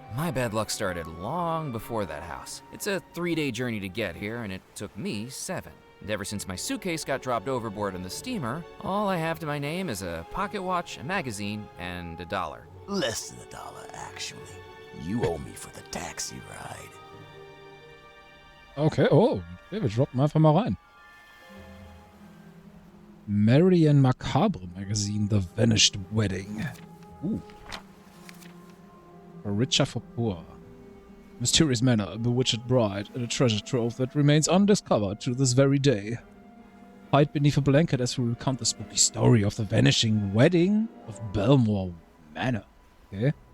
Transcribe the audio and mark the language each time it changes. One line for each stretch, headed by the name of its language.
English: My bad luck started long before that house. It's a 3-day journey to get here, and it took me 7. And ever since my suitcase got dropped overboard on the steamer, all I have to my name is a pocket watch, a magazine, and $1. Less than $1, actually. You owe me for the taxi ride.
German: Okay, oh, okay, wir droppen einfach mal rein.
English: Merry and Macabre magazine, The Vanished Wedding. For richer, for poor. Mysterious manor, a bewitched bride, and a treasure trove that remains undiscovered to this very day. Hide beneath a blanket as we recount the spooky story of the vanishing wedding of Belmore Manor. Okay.